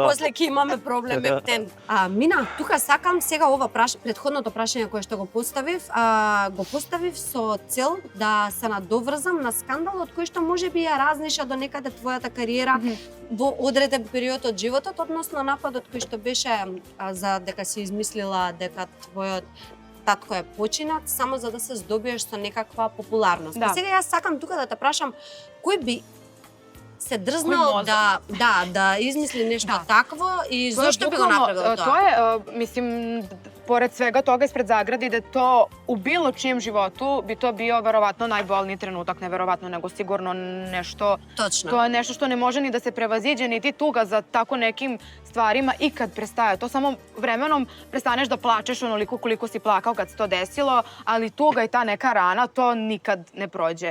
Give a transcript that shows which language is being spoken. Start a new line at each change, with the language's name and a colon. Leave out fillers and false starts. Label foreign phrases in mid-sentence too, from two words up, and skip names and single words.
Macedonian: после ќе имаме проблем ептен. Мина, тука сакам сега ова претходното прашање кое што го поставив со цел да се надоврзам на скандалот кој што можеби ја разниша до некаде твојата кариера во одреден период од животот, односно нападот кој што беше за дека си измислила дека твојот татко е починат само за да се здобиеш со некаква популарност. Да. Сега јас сакам тука да те прашам кој би се Кој дрзнал мозок? да измисли нешто Да. такво и зошто би го направил тоа?
Serbian: To je, mislim, pored svega toga ispred zagrade, da to u bilo čijem životu bi to bio verovatno najbolniji trenutak, ne verovatno, nego sigurno nešto.
Macedonian: Точно.
Serbian: To je nešto što ne može ni da se prevaziđe, niti tuga za tako nekim stvarima ikad prestaje. To samo vremenom prestaneš da plačeš onoliko koliko si plakao kad se to desilo, ali tuga i ta neka rana, to nikad ne prođe.